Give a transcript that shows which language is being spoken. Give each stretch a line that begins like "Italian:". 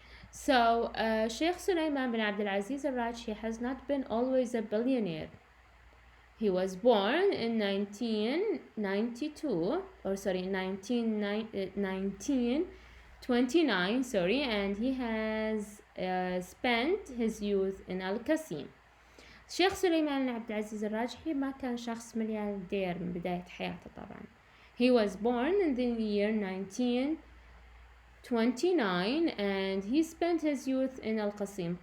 English: So Sheikh Sulaiman bin Abdul Aziz Al-Rajhi has not been always a billionaire. He was born in 1929, and he has spent his youth in Al-Qasim.
Arabic: Sheikh Sulaiman bin Abdul Aziz Al-Rajhi ما كان شخص ملياردير من بداية حياته طبعا.
English: He was born in the year 1929 and he spent his youth in Al-Qasim.